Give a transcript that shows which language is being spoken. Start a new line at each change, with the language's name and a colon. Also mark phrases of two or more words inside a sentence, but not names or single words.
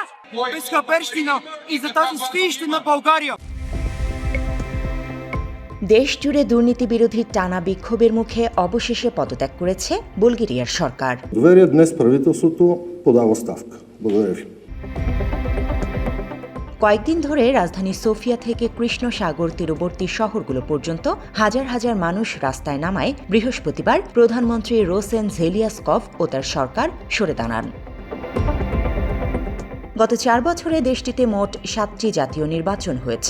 Bulgarian: безхаберщина и за тази свинщина България.
Bangla: দেশ জুড়ে দুর্নীতি বিরোধী টানা বিক্ষোভের মুখে অবশেষে পদত্যাগ করেছে বুলগেরিয়ার সরকার।
Bulgarian: Доверие днес правителството подава оставка. Благодаря ви.
Bangla: কয়েকদিন ধরে রাজধানী সোফিয়া থেকে কৃষ্ণ সাগর তীরবর্তী শহরগুলো পর্যন্ত হাজার হাজার মানুষ রাস্তায় নামায় বৃহস্পতিবার প্রধানমন্ত্রী রোসেন ঝেলিয়াসকভ ও তার সরকার সরে দাঁড়ান। গত 4 বছরে দেশটিতে মোট 7টি জাতীয় নির্বাচন হয়েছে।